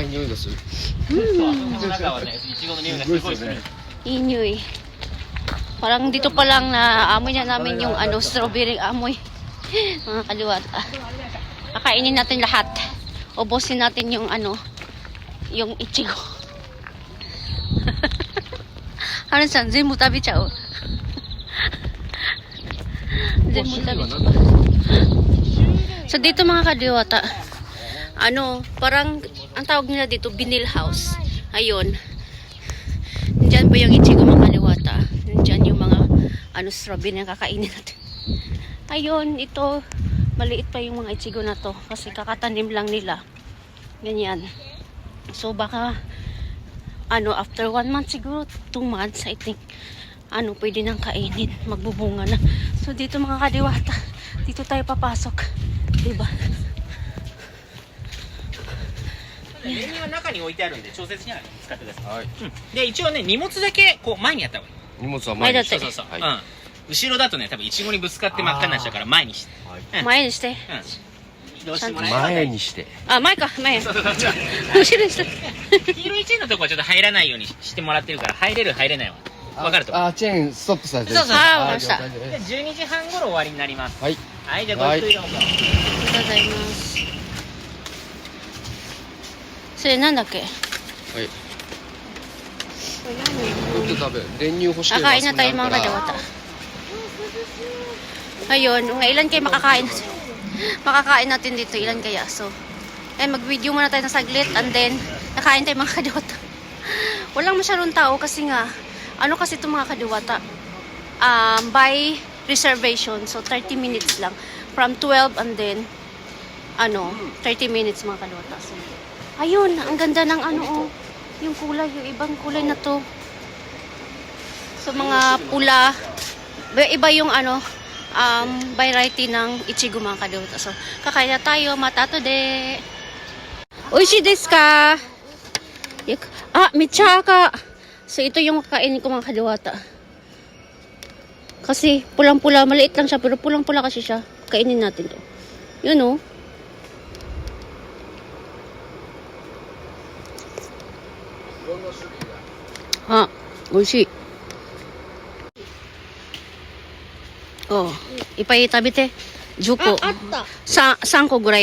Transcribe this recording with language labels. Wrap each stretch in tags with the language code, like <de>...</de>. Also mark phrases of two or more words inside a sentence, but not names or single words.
<tl>Inyoy. Parang dito pa lang na amoy na namin yung strawberry amoy. Mga kadiwata. Kakainin natin lahat. Ubusin natin yung yung ichigo.</tl> <ja>はるちゃん全部食べちゃう。全部食べちゃう。</ja> <tl>So dito mga kadiwata, parang ang tawag nila dito Binil House. Ayun. Diyan po yung Ichigo mga kadiwata. Diyan yung mga strawberry na kakainin natin. Ayun, ito maliit pa yung mga Ichigo na to kasi kakatanim lang nila. Ganyan. So baka after 1 month siguro, 2 months</tl> <en>I think,</en> <tl>pwede nang kainin, magbubunga na. So dito mga kadiwata, dito tayo papasok, diba?</tl> <ja>練乳は中に置いてあるんで調節しながら使ってください、はい。で一応ね荷物だけこう前にやった方がいい荷物は前にして。前だってそうそうそう、はい。うん後ろだとね多分イチゴにぶつかって真っ赤になっちゃうから前にしてはい。前にして。うん移動してもらえば前にして。あ、前か、前。そうそうそう後ろにして。黄色いチェーンのとこはちょっと入らないようにしてもらってるから入れる入れないは分かると思うあ、チェーンストップされてる。そうそうそうあ、わかりました。あり了解でです 12時半頃終わりになりますはい。はいじゃあごゆっくりどうぞ、がとうございます。それなんだっけ？はい。取って食べ。練乳欲しければ</ja> <tl>Kakain na tayo mga kadiwata. Ayun, ilan kayo makakain natin? Makakain natin dito, ilan kaya? So, mag-video muna tayo na saglit</tl> <en>and then,</en> <tl>nakain tayo mga kadiwata. Walang masyadong tao kasi nga, kasi itong mga kadiwata?</tl> <en>By reservation,</en> <tl>so 30 minutes lang. From 12</tl> <en>and then,</en> <tl>30 minutes mga kadiwata. So, ayun, ang ganda ng yung kulay, yung ibang kulay na to. So, mga pula, iba yung variety ng Ichigo mga kadiwata. So, kakain na tayo, matato de.</tl> <ja>おいしいですか? Michaka.</ja> <tl>So, ito yung kakainin ko mga kadiwata. Kasi, pulang-pula, maliit lang siya, pero pulang-pula kasi siya. Kainin natin to. Yun o. Oishii.</tl> <ja>いっぱい食べて。10個。あった 3個ぐらい。</ja>